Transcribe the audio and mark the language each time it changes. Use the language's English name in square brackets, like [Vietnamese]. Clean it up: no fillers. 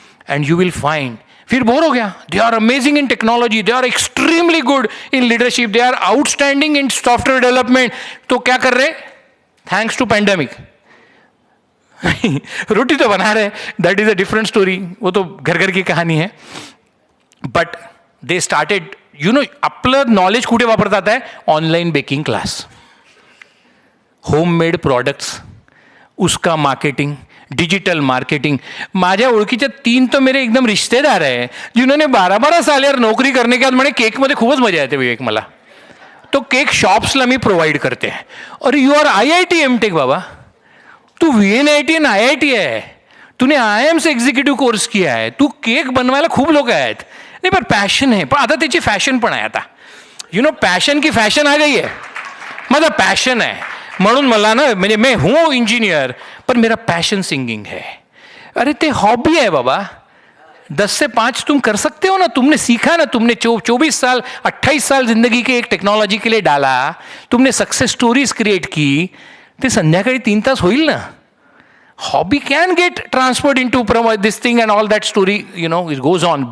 [English] and you will find [Hindi] फिर bore हो गया. [English] They are amazing in technology, they are extremely good in leadership, they are outstanding in software development. [Hindi] तो क्या कर रहे? Thanks to pandemic रोटी तो बना रहे. [English] that is a different story, [Hindi] वो तो घर घर की कहानी है. [English] but they started, [Marathi] आपलं नॉलेज कुठे वापरतात आहे? [English] Online baking class, homemade products, उसका marketing, digital marketing. [Marathi] माझ्या ओळखीच्या 3 [Hindi] तो मेरे एकदम रिश्तेदार है जिन्होंने 12-12 साल यार नौकरी करने के बाद [Marathi] म्हणे केकमध्ये खूपच मजा येते विवेक मला, तो केक शॉप्सला मी प्रोव्हाइड करते. [English] अरे you are IIT M Tech [Marathi] बाबा, तू VNIT आणि IIT आहे, [Hindi] तूने IIM से एग्झिक्युटिव्ह कोर्स किया [Marathi] आहे, तू केक बनवायला खूप लोक आहेत. नाही पण पॅशन आहे, पण आता त्याची फॅशन पण आहे. आता पॅशन की फॅशन आ गई आहे. माझा पॅशन आहे म्हणून मला ना, म्हणजे [Hindi] मैं हूँ इंजीनियर पर मेरा पैशन सिंगिंग है. [Marathi] अरे ते हॉबी है बाबा. [Hindi] 10 से 5 तुम कर सकते हो ना, तुमने सीखा ना, तुमने 24 साल 28 साल जिंदगी के एक टेक्नोलॉजी के लिए डाला, तुमने सक्सेस स्टोरीज क्रिएट की, [Marathi] ते संध्याकाळी 3 तास होईल ना. [English] Hobby can get transferred into this thing and all that story it goes on.